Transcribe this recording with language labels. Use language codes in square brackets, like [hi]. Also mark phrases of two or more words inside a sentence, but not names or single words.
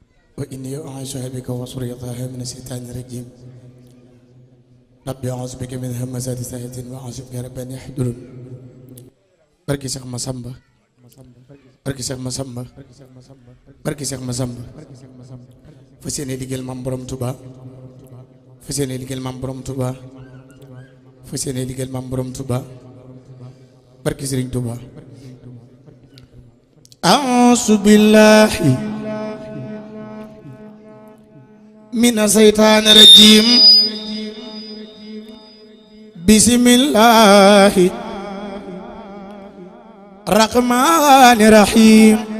[ar] وإني أعيذها بك وذريتها من الشيطان الرجيم ربي أعوذ بك من همزات الشياطين وأعوذ بك رب أن يحضرون [wo] barki Cheikh Massamba barki Cheikh Massamba barki Cheikh Massamba fas yéene liggéeyal Maam Borom Touba fas yéene liggéeyal Maam Borom Touba fas yéene liggéeyal Maam Borom Touba barki Serigne Touba [ar] أعوذ بالله من الشيطان الرجيم بسم الله الرحمن الرحيم